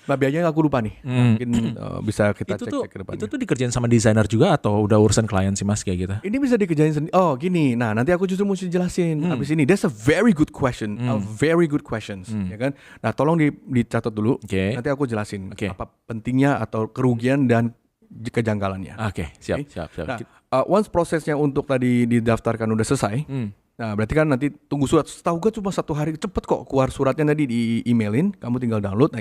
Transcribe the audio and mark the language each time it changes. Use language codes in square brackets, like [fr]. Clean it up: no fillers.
[id] Nah, biayanya aku lupa nih. Mungkin bisa kita cek ke depannya. Itu tuh dikerjain sama desainer juga atau udah urusan klien sih Mas kayak gitu? Ini bisa dikerjain sendiri. Oh, gini. Nah, nanti aku justru mesti jelasin habis ini. [en] That's a very good question. A very good questions, ya kan? [id] Nah, tolong dicatat dulu. Nanti aku jelasin apa pentingnya atau kerugian dan kejanggalannya. Oke, siap. Nah, once prosesnya untuk tadi didaftarkan udah selesai, nah berarti kan nanti tunggu surat. Setahu gue cuma 1 hari, cepet kok keluar suratnya tadi di-emailin, kamu tinggal download.